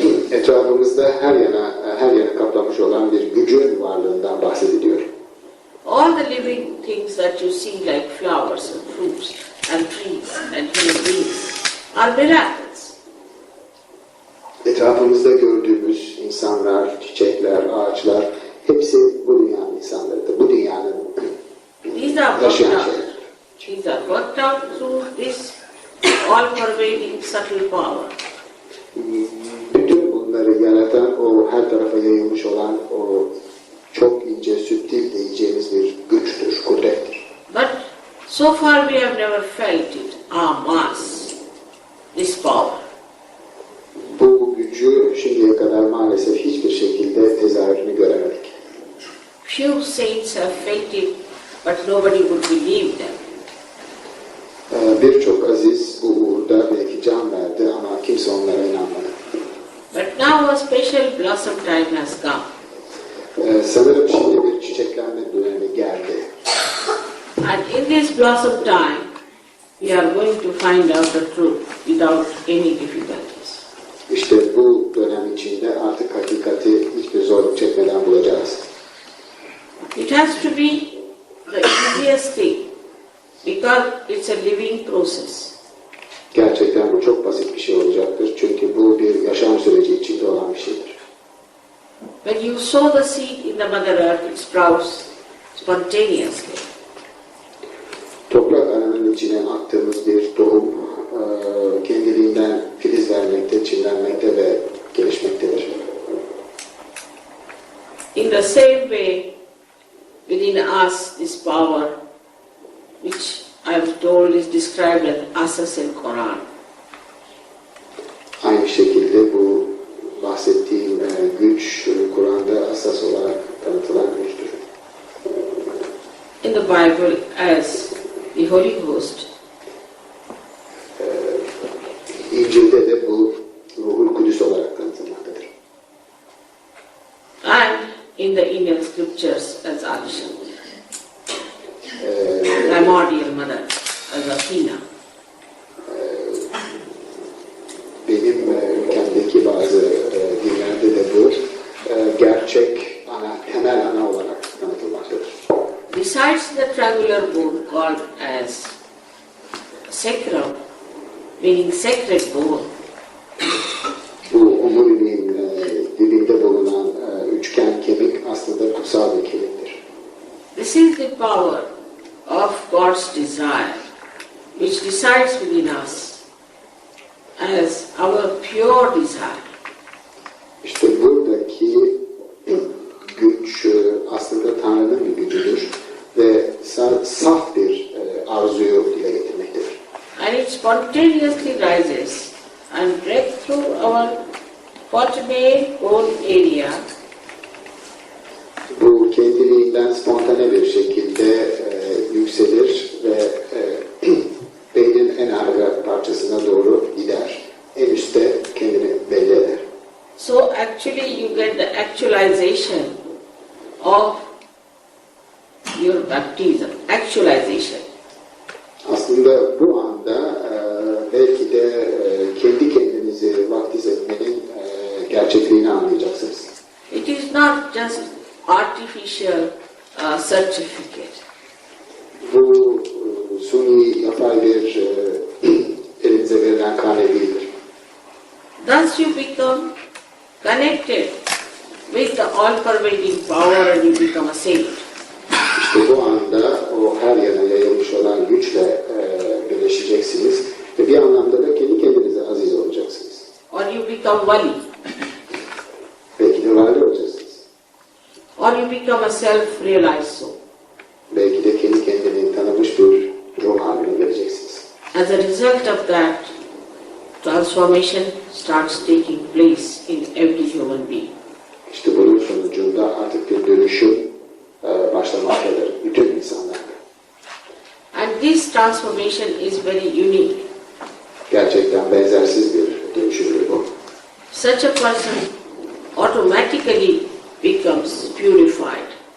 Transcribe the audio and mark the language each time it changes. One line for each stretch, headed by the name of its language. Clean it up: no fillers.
Turkish: Etrafımızda her yana kaplamış olan bir gücün varlığından bahsediliyor.
English: All the living things that you see like flowers and fruits and trees and human beings are miracles.
Turkish: Etrafımızda gördüğümüz insanlar, çiçekler, ağaçlar hepsi bu dünyanın insanlarıdır. Bu dünyanın yaşayan şeyler.
English: These are worked out through this all-pervading subtle power.
Turkish: Bütün bunları yaratan, o her tarafa yayılmış olan o çok ince, süttil diyeceğimiz bir güçtür, kudrettir.
English: But so far we have never felt it, our mass, this power.
Turkish: Bu gücü şimdiye kadar maalesef hiçbir şekilde tezahürünü göremedik.
English: Few saints have felt it, but nobody would believe them.
Turkish: Birçok aziz bu uğurda belki can verdi ama kimse onlara inanmadı.
English: But now a special blossom time has come.
Turkish: Sanırım şimdi bir çiçeklenme dönemi geldi.
English: And in this blossom time, we are going to find out the truth without any difficulties.
Turkish: İşte bu dönem içinde artık hakikati hiçbir zorluk çekmeden bulacağız.
English: It has to be the easiest thing because it's a living process.
Turkish: Gerçekten bu çok basit bir şey olacaktır. Çünkü bu bir yaşam süreci içinde olan bir şeydir.
English: When you sow the seed in the Mother Earth, it sprouts spontaneously.
Turkish: Toprak ananın içine attığımız bir tohum kendiliğinden filiz vermekte, çimlenmekte ve gelişmektedir.
English: In the same way, within us, this power, which I am told is described as asas in Quran.
Turkish: Aynı şekilde bu bahsettiğim güç Kur'an'da asas olarak tanıtılan güçtür.
English: In the Bible as the Holy Ghost.
Turkish: İncil'de de bu Ruhul Kudüs olarak tanıtılmaktadır.
English: And in the Indian scriptures as Adishan. Primordial Mother as Athena.
Turkish: Benim ülkemdeki bazı dinlerde de bu gerçek ana, temel ana olarak tanıtılmaktadır.
English: Besides the triangular bone called as sacrum, meaning sacred bone,
Turkish: Bu omuriliğin dibinde bulunan üçgen kemik aslında kutsal bir kemiktir.
English: this is the power of God's desire, which resides within us as our pure desire.
Turkish: İşte buradaki güç aslında Tanrı'nın bir gücüdür ve saf bir arzuyu dile getirmektedir.
English: And it spontaneously rises and breaks through our vertebrae bone area.
Turkish: Bu kendiliğinden spontane bir şekilde yükselir ve beynin en arka parçasına doğru gider. En üstte kendini belli eder.
English: So actually you get the actualization of your baptism. Actualization.
Turkish: Aslında bu anda belki de kendi kendinizi vaftiz etmenin gerçekliğini anlayacaksınız.
English: It is not just artificial certificate.
Turkish: Bu suni yapay bir elinize verilen kane değildir.
English: Thus you become connected with the all-pervading power and you become a saint.
Turkish: İşte bu anda o her yana yayılmış olan güçle birleşeceksiniz ve bir anlamda da kendi kendinize aziz olacaksınız.
English: Or you become wali.
Turkish: Belki de vali olacaksınız.
English: Or you become a self-realized soul.
Turkish: Belki de kendi kendini tanımış bir ruh haline geleceksiniz.
English: As a result of that, transformation starts taking place in every human being.
Turkish: İşte bunun sonucunda artık bir dönüşüm başlamaktadır bütün insanlarda.
English: And this transformation is very unique.
Turkish: Gerçekten benzersiz bir dönüşümdür bu.
English: Such a person automatically becomes purified.